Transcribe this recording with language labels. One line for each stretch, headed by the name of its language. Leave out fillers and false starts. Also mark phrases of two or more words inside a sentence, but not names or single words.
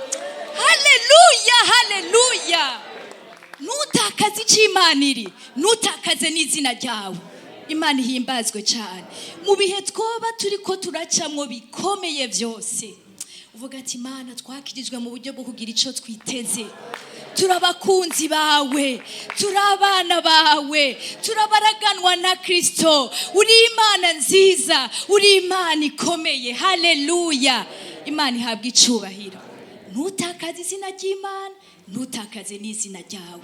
Rundi: Haleluya, haleluya. Nutakaze ic'Imana iri, nutakaze n'izina ryawe. Imana ihimbazwe cyane. Mu bihe twoba turiko turacamwo bikomeye vyose, uvuga ati Imana, twakijijwe mu buryo bwo kugira ico twiteze. Turabakunzi bawe, turabana bawe, turabaraganwa na Kristo. Uri Imana nziza, uri Imana ikomeye. Haleluya. Imana ihabwe icubahiro. Ntutakaze izina ry'Imana, ntutakaze n'izina ryawe.